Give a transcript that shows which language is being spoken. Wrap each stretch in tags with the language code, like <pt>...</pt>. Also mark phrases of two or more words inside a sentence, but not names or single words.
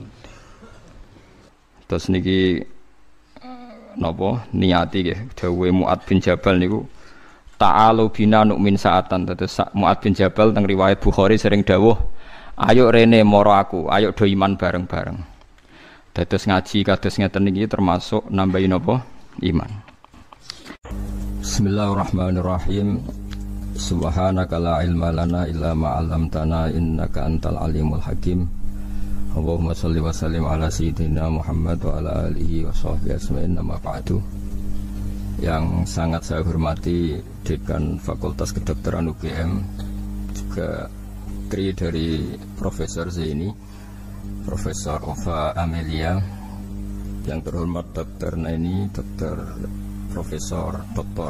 <jv>Terus niki napa niati nggih dawuhe Mu'adz bin Jabal niku</jv> <ar>تعالوا بنا نؤمن ساعة.</ar> <jv>Terus Mu'adz bin Jabal teng riwayat Bukhari sering dawuh, ayo rene moro aku, ayo do iman bareng-bareng. Dados ngaji kados ngeten niki termasuk nambahi napa? Iman.</jv> <ar>بسم الله الرحمن الرحيم. سبحانك لا علم لنا إلا ما علمتنا إنك أنت العليم الحكيم. اللهم صل وسلم على سيدنا محمد وعلى آله وصحبه أجمعين. أما بعد.</ar> <id>Yang sangat saya hormati Dekan Fakultas Kedokteran UGM, juga kri dari Profesor Zaini, Profesor Ova Amelia, yang terhormat Dr. Naini, Dr. Profesor Dr.</id>